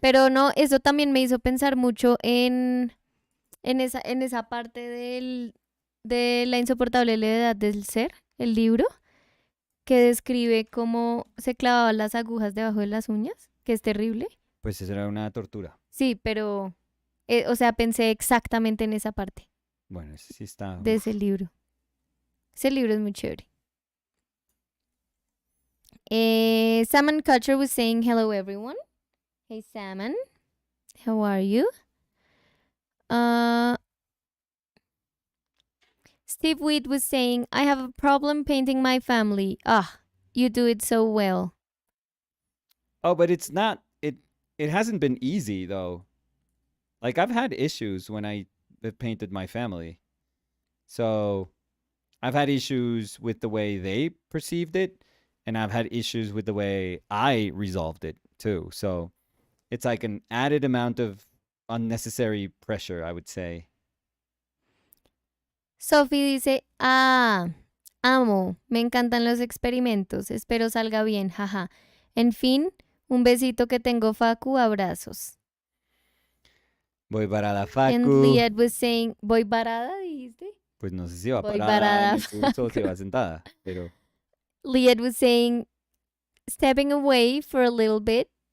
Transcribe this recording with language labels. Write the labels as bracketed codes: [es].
[es] Pero no, eso también me hizo pensar mucho en en esa parte de la insoportable levedad del ser, el libro, que describe cómo se clavaban las agujas debajo de las uñas, que es terrible. Pues eso era una tortura. Sí, pero, o sea, pensé exactamente en esa parte Bueno, ese sí está. de ese libro. Ese libro es muy chévere. [en] Salmon Kutcher was saying hello everyone. Hey Salmon, how are you? Steve Wheat was saying, I have a problem painting my family. Ah, you do it so well. Oh, but it's not. It hasn't been easy though. Like I've had issues when I have painted my family. So I've had issues with the way they perceived it, and I've had issues with the way I resolved it too. So it's like an added amount of unnecessary pressure, I would say. [es] Sophie dice, amo, me encantan los experimentos, espero salga bien, jaja. En fin, un besito que tengo, Facu, abrazos. Voy parada, [en] And [es] Facu. [en] Liet was saying, [es] ¿voy parada, dijiste? Pues no sé si va Voy parada parada, en el curso o si va sentada, pero [en] Liet was saying, stepping away for a little bit.